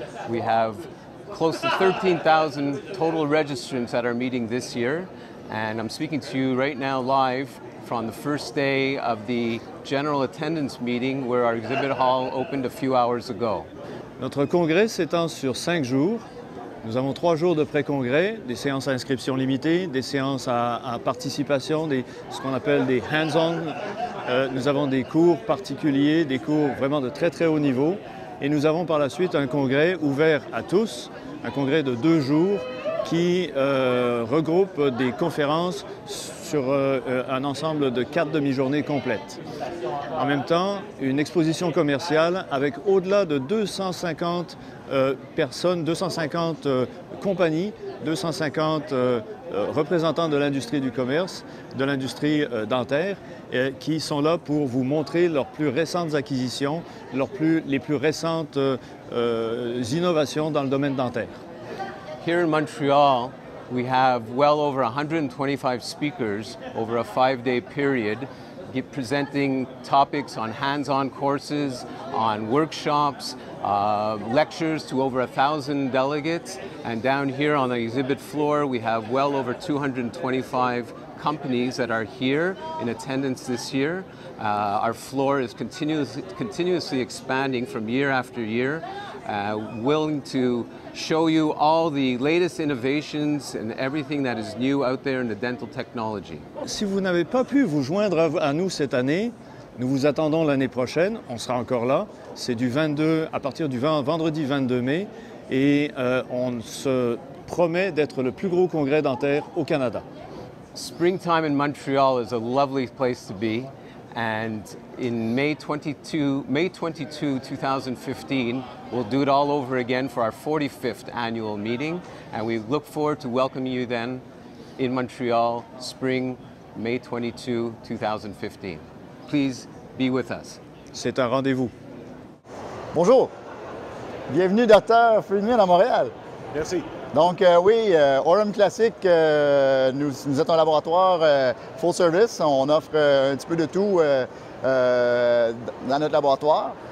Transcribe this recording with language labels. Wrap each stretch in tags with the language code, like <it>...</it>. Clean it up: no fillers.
<en>We have close to 13,000 total registrants at our meeting this year. And I'm speaking to you right now live from the first day of the general attendance meeting where our exhibit hall opened a few hours ago.</en> <fr>Notre congrès s'étend sur 5 jours. Nous avons 3 jours de pré-congrès, des séances à inscription limitée, des séances à participation, ce qu'on appelle des hands-on. Nous avons des cours particuliers, des cours vraiment de très très haut niveau. Et nous avons par la suite un congrès ouvert à tous, un congrès de 2 jours qui regroupe des conférences sur un ensemble de 4 demi-journées complètes. En même temps, une exposition commerciale avec au-delà de 250 personnes, 250 compagnies, 250 représentants de l'industrie du commerce, de l'industrie dentaire, qui sont là pour vous montrer leurs plus récentes acquisitions, les plus récentes innovations dans le domaine dentaire.</fr> <en>Here in Montreal, we have well over 125 speakers over a 5-day period presenting topics on hands-on courses, on workshops, lectures to over 1,000 delegates. And down here on the exhibit floor, we have well over 225 companies that are here in attendance this year. Our floor is continuously expanding from year after year, willing to show you all the latest innovations and everything that is new out there in the dental technology.</en> <fr>Si vous n'avez pas pu vous joindre à nous cette année, nous vous attendons l'année prochaine, on sera encore là. C'est à partir du vendredi 22 mai et on se promet d'être le plus gros congrès dentaire au Canada.</fr> <en>Springtime in Montreal is a lovely place to be. And in May 22, 2015, we'll do it all over again for our 45th annual meeting. And we look forward to welcoming you then in Montreal, spring, May 22, 2015. Please be with us.</en> <fr>C'est un rendez-vous. Bonjour. Bienvenue, Docteur Friedman à Montréal. Merci. Donc oui, Orem Classic, nous êtes un laboratoire full service. On offre un petit peu de tout dans notre laboratoire.</fr>